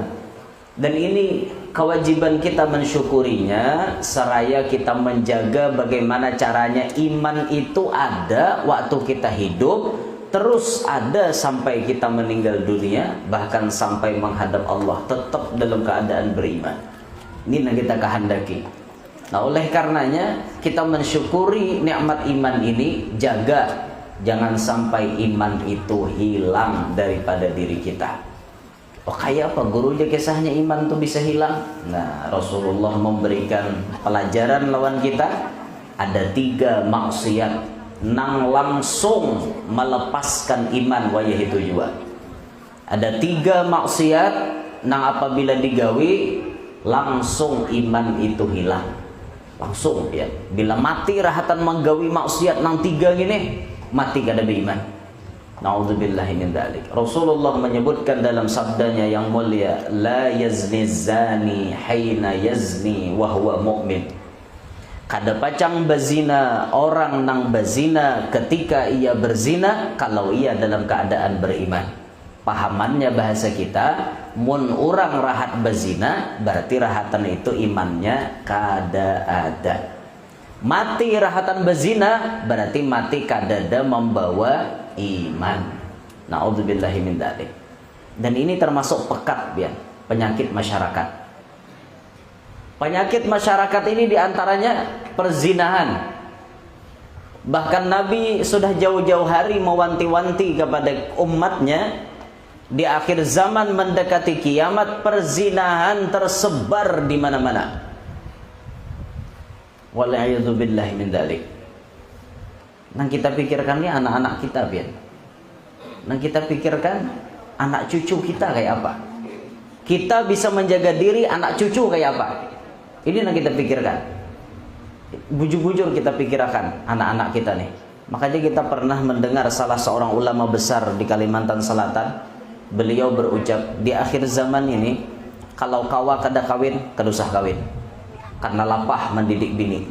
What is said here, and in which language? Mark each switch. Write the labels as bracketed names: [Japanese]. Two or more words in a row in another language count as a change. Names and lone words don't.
[Indonesian] Dan ini kewajiban kita mensyukurinya, seraya kita menjaga bagaimana caranya iman itu ada waktu kita hidup, terus ada sampai kita meninggal dunia, bahkan sampai menghadap Allah tetap dalam keadaan beriman. Ini yang kita kehendaki. Nah, oleh karenanya kita mensyukuri nikmat iman ini, jaga jangan sampai iman itu hilang daripada diri kita. Oh, kayak apa gurunya kisahnya iman itu bisa hilang? Nah, Rasulullah memberikan pelajaran lawan kita. [Banjar] Ada 3 maksiat nang langsung melepaskan iman wayah itu juga. Ada 3 maksiat nang apabila digawi langsung iman itu hilang. Langsung ya, bila mati rahatan menggawi maksiat nang 3 gini, mati kada beriman. [Arabic] Nauzubillahi min dzalik. [Indonesian] Rasulullah menyebutkan dalam sabdanya yang mulia, [Arabic] la yazni zani haina yazni wa huwa mu'min. [Banjar] Kada pacang bazina orang nang bazina ketika ia berzina kalau ia dalam keadaan beriman. Pahamannya bahasa kita, mun orang rahat bazina berarti rahatan itu imannya kada ada. Mati rahatan bazina berarti mati kada ada membawa iman. [Arabic] Na'udzubillahi min dzalik. [Indonesian] Dan ini termasuk pekat penyakit masyarakat. Penyakit masyarakat ini diantaranya perzinahan. Bahkan Nabi sudah jauh-jauh hari mewanti-wanti kepada umatnya, di akhir zaman mendekati kiamat perzinahan tersebar di mana-mana. [Arabic] Wal'iyadzubillahi min dzalik. [Banjar] Nang kita pikirkan ini anak-anak kita nang kita pikirkan anak cucu kita kayak apa. [Indonesian] Kita bisa menjaga diri, anak cucu kayak apa. Ini yang kita pikirkan. Bujur-bujur kita pikirkan anak-anak kita nih. Makanya kita pernah mendengar salah seorang ulama besar di Kalimantan Selatan. [Banjar] Beliau berucap, di akhir zaman ini kalau kawa kada kawin, kada usah kawin, karena lapah mendidik bini.